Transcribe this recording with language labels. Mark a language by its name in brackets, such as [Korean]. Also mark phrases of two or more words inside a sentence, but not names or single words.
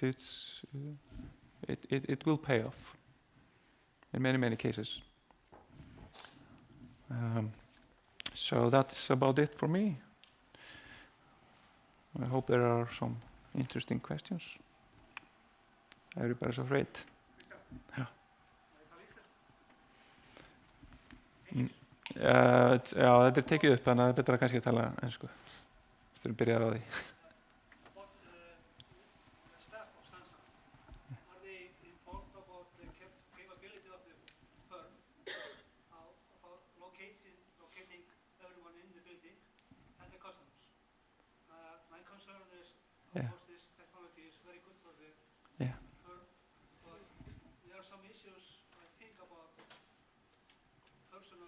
[English] It will pay off in many cases. So that's about it for me. I hope there are some interesting questions. Everybody's afraid. Yeah. [Icelandic] Já, þetta tekið upp, þannig að það betra kannski að tala ensku. Við byrjar á því. [English] What staff of Sensa, are they informed about the capability of the firm, about locating everyone in the building and the customers? My concern is, of course, this technology is very good for the firm, but there are some issues, I think, about personal.